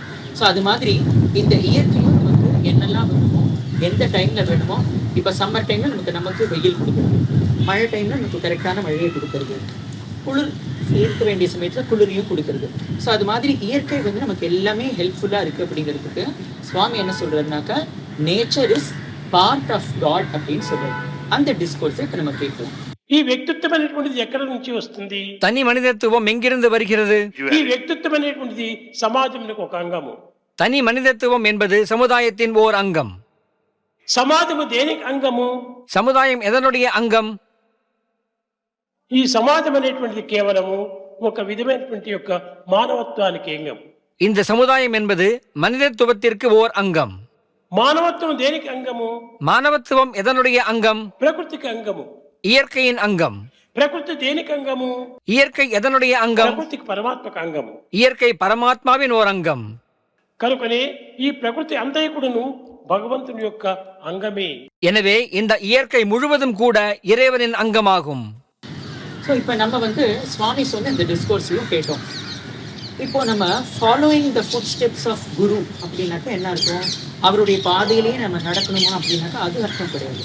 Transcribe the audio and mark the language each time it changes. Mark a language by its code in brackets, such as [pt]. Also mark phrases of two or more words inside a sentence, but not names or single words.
[ta] ஸோ அது மாதிரி இந்த இயற்கையும் நமக்கு என்னெல்லாம் வேணுமோ, எந்த டைமில் வேணுமோ, இப்போ [en] summer time [ta] நமக்கு வெயில் கொடுக்குறது, மழை டைமில் நமக்கு கரெக்டான மழையை கொடுக்கறது, குளிர் இருக்க வேண்டிய சமயத்தில் குளிரையும் கொடுக்கறது. ஸோ அது மாதிரி இயற்கை வந்து நமக்கு எல்லாமே ஹெல்ப்ஃபுல்லாக இருக்குது அப்படிங்கிறதுக்கு சுவாமி என்ன சொல்கிறாருனாக்கா, [en] nature is part of God [ta] அப்படின்னு சொல்கிறார். அந்த டிஸ்கோர்ஸை இப்போ நம்ம கேட்கலாம். [te] ఈ వ్యక్తిత్వం అనేటువంటిది ఎక్కడి నుంచి వస్తుంది? [ta] தனி மனிதத்துவம் எங்கிருந்து வருகிறது? [te] ఈ వ్యక్తిత్వం అనేటువంటిది సమాజంలో ఒక అంగము. [ta] தனி மனிதத்துவம் என்பது சமுதாயத்தின் ஓர் அங்கம். [te] సమాజము దేనికి అంగము? [ta] சமுதாயம் எதனுடைய அங்கம்? [te] ఈ సమాజం అనేటువంటిది కేవలము ఒక విధమైనటువంటి యొక్క మానవత్వానికి అంగం. [ta] இந்த சமுதாயம் என்பது மனிதத்துவத்திற்கு ஓர் அங்கம். [te] మానవత్వం దేనికి అంగము? [ta] மானவத்துவம் எதனுடைய அங்கம்? [te] ప్రకృతికి అంగము. [ta] இயற்கையின் அங்கம். [te] ప్రకృతి దేనికి అంగము? [ta] இயற்கை எதனுடைய அங்கம்? [te] ప్రకృతికి పరమాత్మకు అంగము. [ta] இயற்கை பரமாத்மாவின் ஓர் அங்கம். [te] కనుకనే ఈ ప్రకృతి అంతయకుడును భగవంతుని యొక్క అంగమే. [ta] எனவே இந்த இயற்கை முழுவதும் கூட இறைவனின் அங்கமாகும். ஸோ இப்போ நம்ம வந்து சுவாமி சொன்ன இந்த டிஸ்கோர்ஸையும் கேட்டோம். இப்போ நம்ம [en] following the foot steps of guru [ta] அப்படின்னாக்கா என்ன அர்த்தம்? அவருடைய பாதையிலேயே நம்ம நடக்கணுமா அப்படின்னாக்கா அது அர்த்தம் கிடையாது.